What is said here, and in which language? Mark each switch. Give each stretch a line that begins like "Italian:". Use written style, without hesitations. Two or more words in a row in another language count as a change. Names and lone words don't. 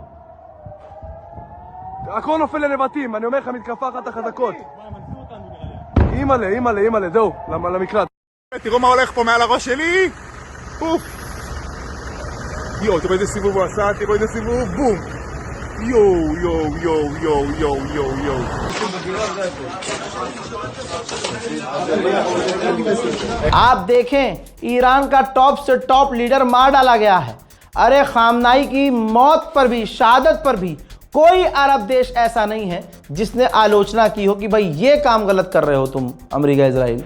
Hebrew: הכל נופל לנבטים, אני אומר לך, מתקפה אחת החזקות. אימא'לה, אימא'לה, אימא'לה, זהו, למקלט. תראו מה הולך פה מעל הראש שלי. אוף. יואו, תראו איזה סיבוב הוא עשה, תראו איזה סיבוב, בום. יואו, יואו, יואו, יואו, יואו, יואו, יואו.
Hindi: आप देखें, ईरान का टॉप से टॉप लीडर मार डाला गया है। अरे खामनाई की मौत पर भी, शहादत पर भी कोई अरब देश ऐसा नहीं है जिसने आलोचना की हो कि भाई ये काम गलत कर रहे हो तुम, अमेरिका इजराइल।